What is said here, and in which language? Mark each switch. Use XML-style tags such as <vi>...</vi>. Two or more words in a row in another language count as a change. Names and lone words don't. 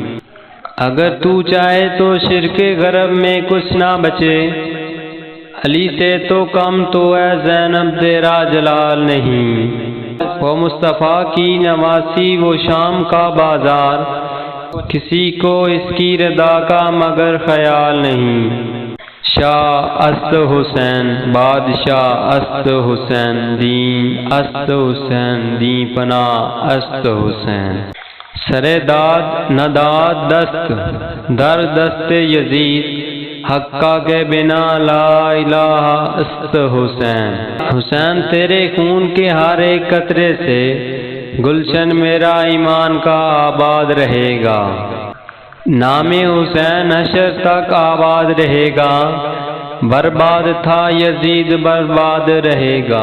<ur>اگر تو چاہے تو شرک غرب میں کچھ نہ بچے، علی سے تو کم تو اے زینب تیرا جلال نہیں۔ وہ مصطفیٰ کی نواسی وہ شام کا بازار، کسی کو اس کی رضا کا مگر خیال نہیں۔</ur> <fa>شاہ است حسین بادشاہ است حسین، دین است حسین، دین پناہ است حسین۔ سر داد نداد دست در دست یزید، حقہ کے بنا</fa> <ar>لا الہ</ar> <fa>است حسین۔</fa> <ur>حسین تیرے خون کے ہر ایک قطرے سے گلشن میرا ایمان کا آباد رہے گا۔ نام حسین حشر تک آباد رہے گا، برباد تھا یزید برباد رہے گا۔</ur>